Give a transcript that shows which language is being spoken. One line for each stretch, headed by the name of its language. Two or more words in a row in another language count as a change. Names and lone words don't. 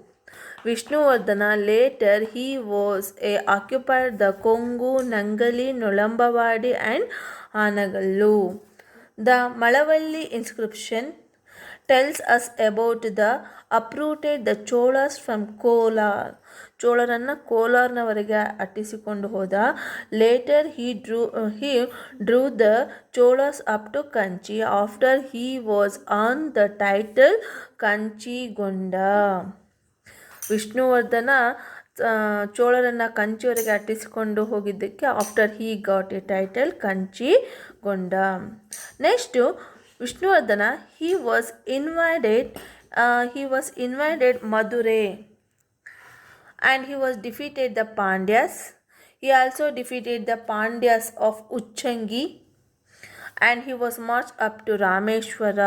English: Vishnuvardhana later he was occupied the Kongu, Nangali, Nulambavadi and Hanagallu. The Malavalli inscription tells us about the uprooted the Cholas from Kolar.
Kannada: ಚೋಳರನ್ನು ಕೋಲಾರ್ನವರೆಗೆ ಅಟ್ಟಿಸಿಕೊಂಡು ಹೋದ.
English: ಲೇಟರ್ he drew the Cholas up to Kanchi after he was on the title ಕಂಚಿಗೊಂಡ.
Kannada: ವಿಷ್ಣುವರ್ಧನ ಚೋಳರನ್ನು ಕಂಚಿಯವರೆಗೆ ಅಟ್ಟಿಸಿಕೊಂಡು ಹೋಗಿದ್ದಕ್ಕೆ
English: after he got a title
Kannada: ಕಂಚಿಗೊಂಡ.
English: ನೆಕ್ಸ್ಟು ವಿಷ್ಣುವರ್ಧನ he was invaded Madurai and he was defeated the Pandyas. He also defeated the Pandyas of Uchangi and he was marched up to Rameshwara.